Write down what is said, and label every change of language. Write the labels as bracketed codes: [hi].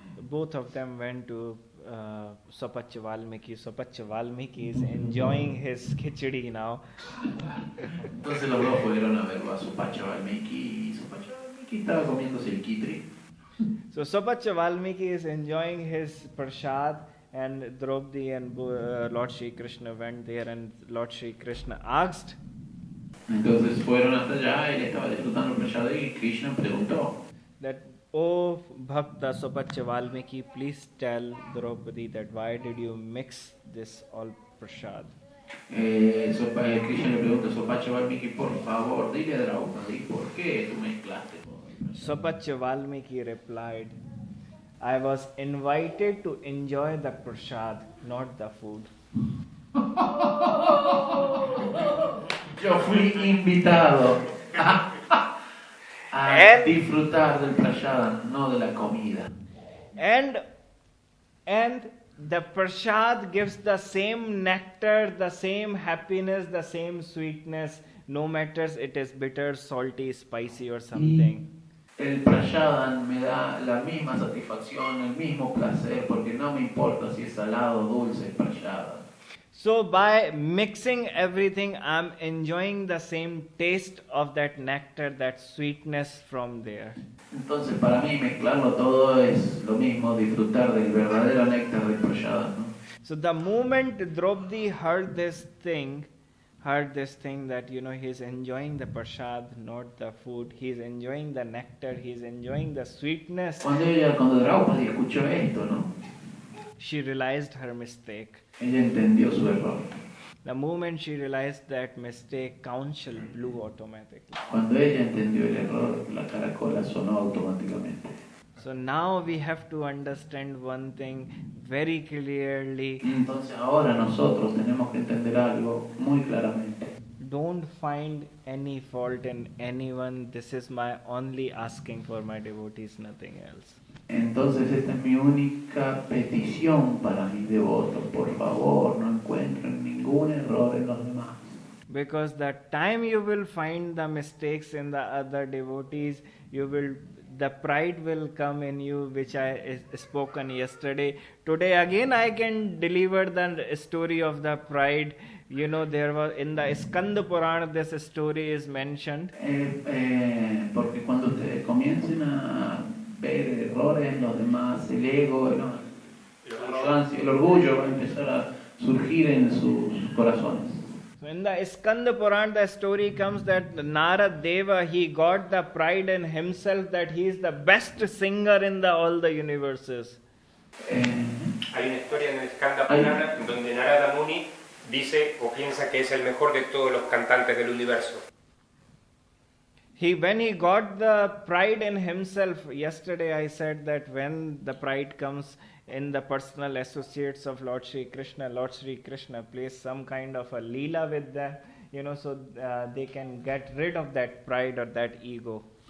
[en] Both of them went to Swapachya Valmiki. Swapachya Valmiki is enjoying his khichdi now. [es] Entonces los dos fueron a verlo a Swapachya Valmiki y Swapachya Valmiki estaba comiéndose el kitri. [en] So Sapacha Valmiki is enjoying his prasad, and Draupadi and Lord Shri Krishna went there, and Lord Shri Krishna asked. [es] Entonces fueron hasta allá, él estaba disfrutando el prasad y Krishna preguntó. [en] That, oh Bhakta Sapacha Valmiki, please tell Draupadi that why did you mix this all prasad? [es] Krishna le pregunta a Sapacha Valmiki, por favor, dile a Draupadi, ¿por qué tú mezclaste todo el prasad? [en] Sapacha Valmiki replied, I was invited to enjoy the prasad, not the food. [es] Yo fui invitado a disfrutar del prasad, no de la comida. [en] And the prasad gives the same nectar, the same happiness, the same sweetness, no matter it is bitter, salty, spicy or something. [es] El prasad me da la misma satisfacción, el mismo placer, porque no me importa si es salado o dulce el prasad. [en] So by mixing everything, I'm enjoying the same taste of that nectar, that sweetness from there. [es] Entonces para mí mezclarlo todo es lo mismo, disfrutar del verdadero néctar del prasad, ¿no? [en] So the moment Draupadi heard this thing that, he's enjoying the prasad, not the food, he's enjoying the nectar, he's enjoying the sweetness. [es] Cuando Draupadi escuchó esto, ¿no? [en] She realized her mistake. [es] Ella entendió su error. [en] The moment she realized that mistake, counsel blew automatically. [es] Cuando ella entendió el error, la caracola sonó automáticamente. [en] So now we have to understand one thing very clearly. [es] Entonces ahora nosotros tenemos que entender algo muy claramente. [en] Don't find any fault in anyone. This is my only asking for my devotees, nothing else. [es] Entonces esta es mi única petición para mis devotos. Por favor, no encuentren ningún error en los demás. [en] Because the time you will find the mistakes in the other devotees, the pride will come in you, which I spoken yesterday. Today again I can deliver the story of the pride. There was in the Skanda Purana, this story is mentioned. [es] Porque cuando ustedes comiencen a ver errores en los demás, el ego, el orgullo va a empezar a surgir en sus corazones. [en] So in the Skanda Purana, the story comes that Naradev, he got the pride in himself that he is the best singer in all the universes. [es] Hay una historia en el Skanda Purana donde Narada Muni dice o piensa que es el mejor de todos los cantantes del universo. [en] When he got the pride in himself, yesterday I said that when the pride comes in the personal associates of Lord Shri Krishna plays some kind of a leela with them, so they can get rid of that pride or that ego.